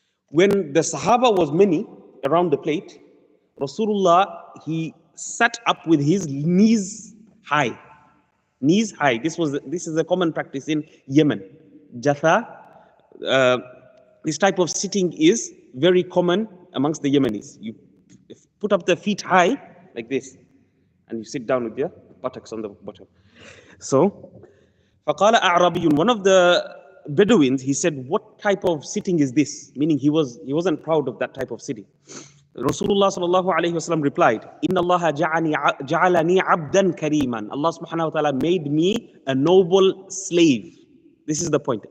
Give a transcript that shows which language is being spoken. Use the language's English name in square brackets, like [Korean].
[English] When the Sahaba was many around the plate, Rasulullah, he sat up with his knees high. Knees high. This is a common practice in Yemen. Jatha, this type of sitting is very common amongst the Yemenis. You put up the feet high like this, and you sit down with your buttocks on the bottom. So, [Arabic] فَقَالَ أَعْرَابِيٌّ. [English] One of the Bedouins, he said, what type of sitting is this? Meaning he wasn't proud of that type of sitting. Rasulullah sallallahu alayhi wasallam replied, [Arabic] Inna Allah ja'alani abdan kareeman. [English] Allah subhanahu wa ta'ala made me a noble slave. This is the point.